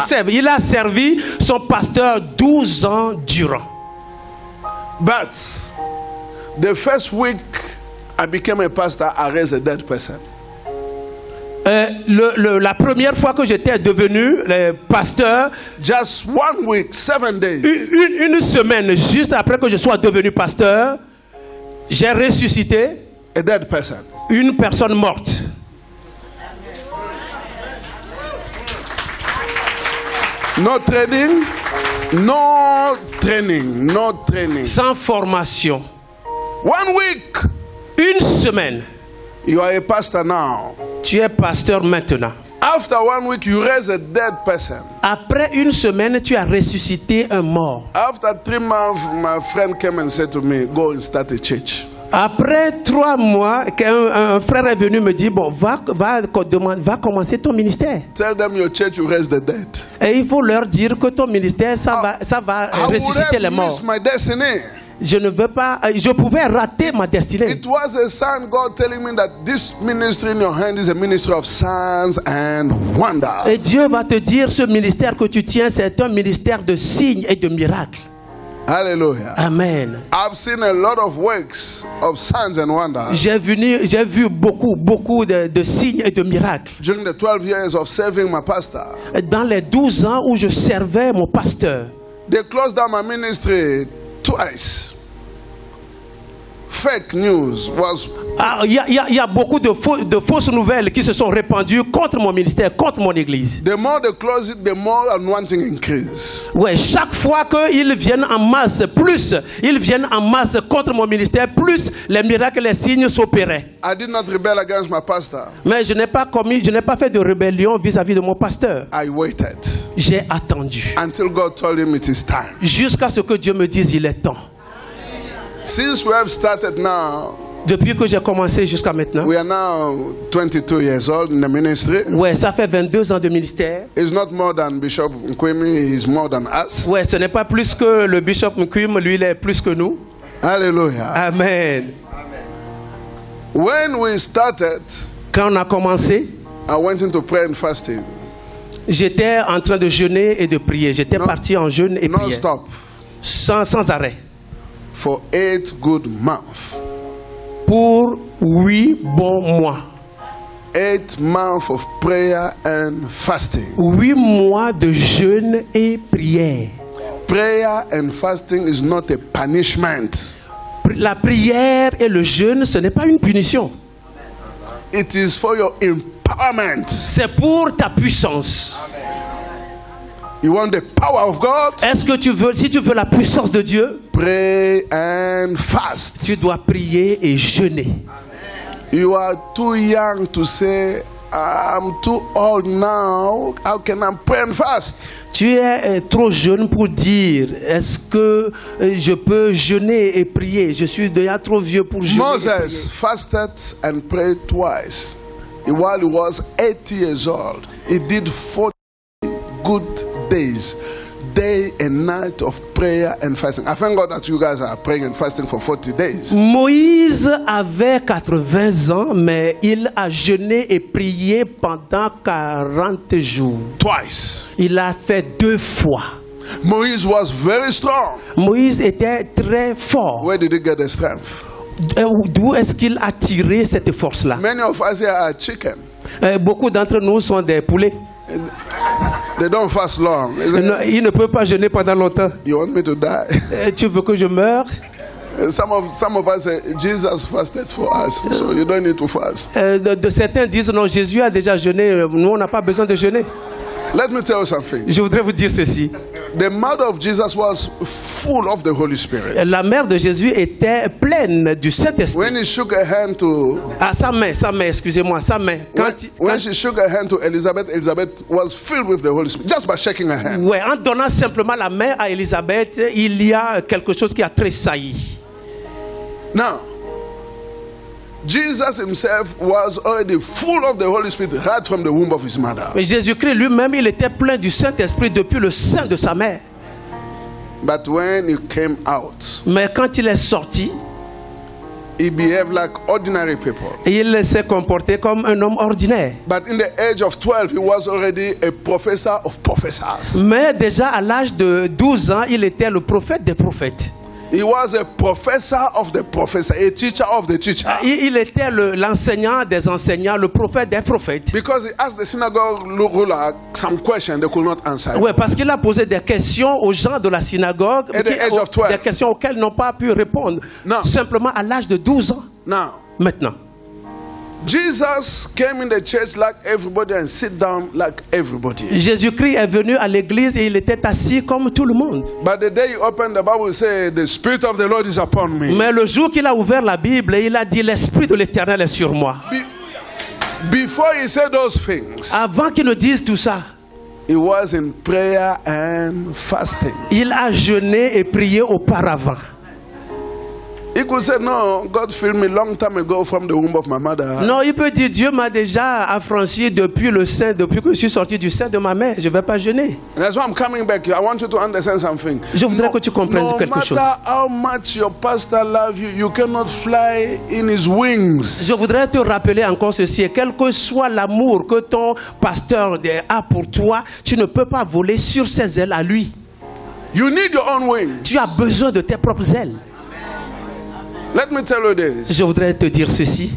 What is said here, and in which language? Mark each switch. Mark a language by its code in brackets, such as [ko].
[fr] Il a servi son pasteur 12 ans durant. [en] But the first week I became a pastor, I raised a dead person. [fr] La première fois que j'étais devenu pasteur, [en] just 1 week, 7 days. [fr] Une semaine juste après que je sois devenu pasteur, j'ai ressuscité [en] a dead person. [fr] Une personne morte. [en] No training, no training, no training. [fr] Sans formation. [en] 1 week. [fr] Une semaine. [en] You are a pastor now. [fr] Tu es pasteur maintenant. [en] After 1 week, you raise a dead person. [fr] Après une semaine, tu as ressuscité un mort. [en] After 3 months, my friend came and said to me, "Go and start a church." [fr] Après 3 mois, un frère est venu me dire, bon, va commencer ton ministère. [en] Tell them your church will raise the dead. [fr] Et il faut leur dire que ton ministère, ça va ressusciter les morts. [en] My destiny. [fr] Je ne veux pas, je pouvais rater ma destinée. [en] It was a sign, God telling me that this ministry in your hand is a ministry of signs and wonders. [fr] Et Dieu va te dire, ce ministère que tu tiens, c'est un ministère de signes et de miracles. [en] Hallelujah. Amen. I've seen a lot of works of signs and wonders. [fr] J'ai vu beaucoup de signes et de miracles. [en] During the 12 years of serving my pastor. [fr] Dans les 12 ans où je servais mon pasteur. [en] They closed down my ministry twice. Fake news was. [fr] Il y a beaucoup de fausses nouvelles qui se sont répandues contre mon ministère, contre mon église. [en] The more they close it, the more unwanting increase. [fr] Ouais, chaque fois qu'ils viennent en masse, plus ils viennent en masse contre mon ministère, plus les miracles, les signes s'opéraient. [en] I did not rebel against my pastor. [fr] Mais je n'ai pas fait de rébellion vis-à-vis de mon pasteur. [en] I waited. [fr] J'ai attendu. [en] Until God told him it is time. [fr] Jusqu'à ce que Dieu me dise il est temps. [en] Since we have started now, [fr] depuis que j'ai commencé jusqu'à maintenant, [en] we are now 22 years old in the ministry. [fr] Ouais, ça fait 22 ans de ministère. [en] It's not more than Bishop Nkwemi, he's more than us. [fr] Ouais, ce n'est pas plus que le Bishop Nkwemi, lui il est plus que nous. [en] Hallelujah. Amen. When we started, [fr] quand on a commencé, [en] I went into prayer and fasting. [fr] J'étais en train de jeûner et de prier. J'étais parti en jeûne et prière. [en] Non-stop. [fr] Sans arrêt. [en] For 8 good months. [fr] Pour 8 bons mois. [en] 8 months of prayer and fasting. [fr] 8 mois de jeûne et prière. [en] Prayer and fasting is not a punishment. [fr] La prière et le jeûne, ce n'est pas une punition. [en] It is for your empowerment. [fr] C'est pour ta puissance. [en] You want the power of God? [fr] Est-ce que si tu veux la puissance de Dieu, [en] pray and fast. [fr] Tu dois prier et jeûner. [en] You are too young to say, I'm too old now. How can I pray and fast? [fr] Tu es trop jeune pour dire, est-ce que je peux jeûner et prier? Je suis déjà trop vieux pour jeûner. [en] Moses fasted and prayed twice. While he was 80 years old, he did 40 good days, day and night of prayer and fasting. I thank God that you guys are praying and fasting for 40 days. [fr] Moïse avait 80 ans, mais il a jeûné et prié pendant 40 jours. [en] Twice. [fr] Il a fait 2 fois. [en] Moïse was very strong. [fr] Moïse était très fort. [en] Where did he get the strength? [fr] D'où est-ce qu'il a tiré cette force-là? [en] Many of us here are chicken. [fr] Beaucoup d'entre nous sont des poulets. [en] They don't fast long. [fr] Il ne peut pas jeûner pendant longtemps. [en] You want me to die? [fr] Tu veux que je meure? [en] Some of us say Jesus fasted for us, so you don't need to fast. [fr] Certains disent non, Jésus a déjà jeûné, nous on n'a pas besoin de jeûner. [en] Let me tell you something. [fr] Je voudrais vous dire ceci. [en] The mother of Jesus was full of the Holy Spirit. [fr] La mère de Jésus était pleine du Saint-Esprit. [en] When he shook her hand to [fr] sa main, excusez-moi, sa main. [en] When she shook her hand to Elizabeth, Elizabeth was filled with the Holy Spirit just by shaking her hand. [fr] Ouais, en donnant simplement la main à Élisabeth, il y a quelque chose qui a tressailli. [en] Now, Jesus himself was already full of the Holy Spirit right from the womb of his mother. [fr] Mais Jésus-Christ lui-même, il était plein du Saint-Esprit depuis le sein de sa mère. [en] But when he came out, [fr] mais quand il est sorti, [en] he behaved like ordinary people. [fr] Il s'est comporté comme un homme ordinaire. [en] But in the age of 12, he was already a professor of professors. [fr] Mais déjà à l'âge de 12 ans, il était le prophète des prophètes. [en] He was a professor of the professor, a teacher of the teacher. [fr] Il était l'enseignant des enseignants, le prophète des prophètes. [en] Because he asked the synagogue ruler some questions they could not answer. [fr] Oui, parce qu'il a posé des questions aux gens de la synagogue, des questions auxquelles ils n'ont pas pu répondre. [en] Now, [fr] simplement à l'âge de 12 ans. Maintenant. [en] Jesus came in the church like everybody and sit down like everybody. [fr] Jésus-Christ est venu à l'église et il était assis comme tout le monde. [en] But the day he opened the Bible, say the Spirit of the Lord is upon me. [fr] Mais le jour qu'il a ouvert la Bible, il a dit l'Esprit de l'Éternel est sur moi. [en] Before he said those things, [fr] avant qu'il ne dise tout ça, [en] he was in prayer and fasting. [fr] Il a jeûné et prié auparavant. [en] He could say, no, God filled me long time ago from the womb of my mother. [fr] Non, il peut dire, Dieu m'a déjà affranchi depuis le sein, depuis que je suis sorti du sein de ma mère. Je ne vais pas jeûner. [en] That's why I'm coming back. I want you to understand something. [fr] Je voudrais que tu comprennes quelque chose. [en] No matter how much your pastor loves you, you cannot fly in his wings. [fr] Je voudrais te rappeler encore ceci. Quel que soit l'amour que ton pasteur a pour toi, tu ne peux pas voler sur ses ailes à lui. [en] You need your own wings. [fr] Tu as besoin de tes propres ailes. [en] Let me tell you this. [fr] Je voudrais te dire ceci.